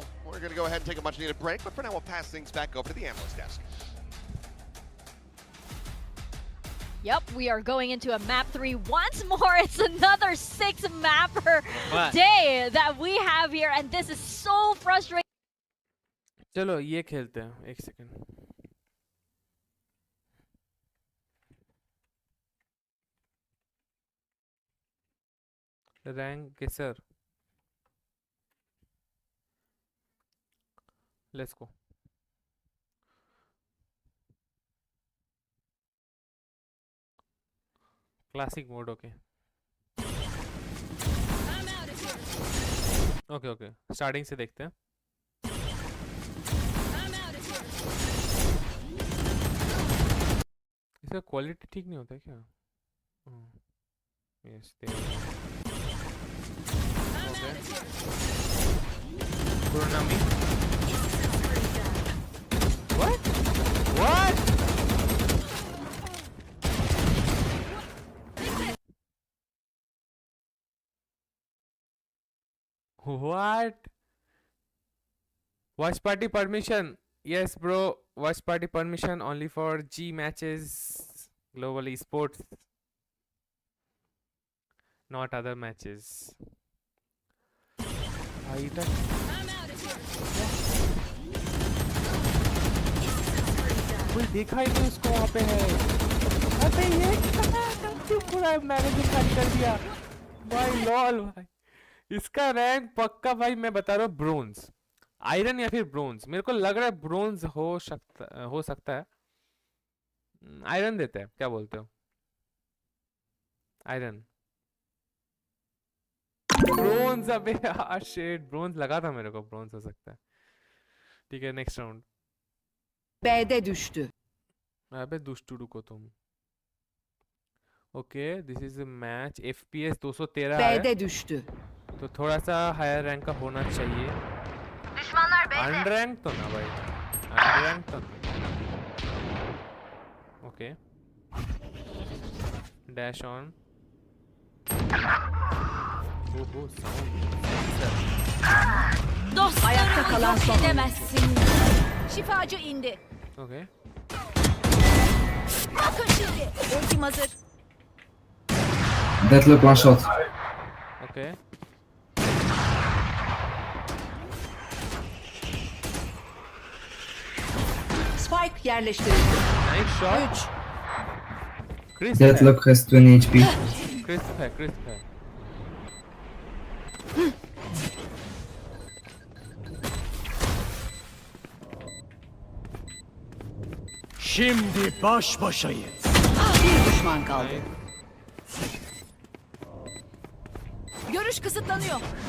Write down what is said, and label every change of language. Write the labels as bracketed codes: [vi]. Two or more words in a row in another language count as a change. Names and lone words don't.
[en] We're going to go ahead and take a much needed break, but for now we'll pass things back over to the analyst desk. Yep, we are going into a map 3 once more. It's another 6-mapper day that we have here, and this is so frustrating. [hi] चलो ये खेलते हैं, एक सेकंड. [en] Rank guesser. Let's go. Classic mode, okay. Okay. [hi] Starting से देखते हैं. इसका क्वालिटी ठीक नहीं होता है क्या? [en] Yes, there. Okay. Kuronami. What? What? Watch party permission. Yes, bro. Watch party permission only for G matches, global esports, not other matches. [hi] कोई देखा ही नहीं उसको वहाँ पे है. अबे ये क्यों पूरा मैनेजर खाली कर दिया? भाई लॉल भाई. इसका रैंक पक्का भाई मैं बता रहा हूँ ब्रोंज, आयरन या फिर ब्रोंज. मेरे को लग रहा है ब्रोंज हो सकता है. आयरन देते हैं, क्या बोलते हो? आयरन ब्रोंज. अबे यार शेट, ब्रोंज लगा था मेरे को, ब्रोंज हो सकता है. ठीक है, नेक्स्ट राउंड. [tr] B'de düştü. [hi] अबे दुष्टू रुको तुम. ओके, [en] this is a match. [hi] FPS 213 है. [tr] B'de düştü. [hi] तो थोड़ा सा हायर रैंक का होना चाहिए. अनरैंक तो ना भाई, अनरैंक तो. [en] Okay, dash on. [hi] ओहो साउंड. [tr] Ayakta kalan son. Edemezsin. Şifacı indi. [hi] ओके. [tr] Bakın şimdi. Ultim hazır. [en] Deadlock one shot. [hi] ओके. [tr] Spike yerleştirildi. [en] Nice shot. Crisp Deadlock has 20 HP. [hi] Crisp है. [tr] Şimdi baş başayız. Bir düşman kaldı. Görüş kısıtlanıyor.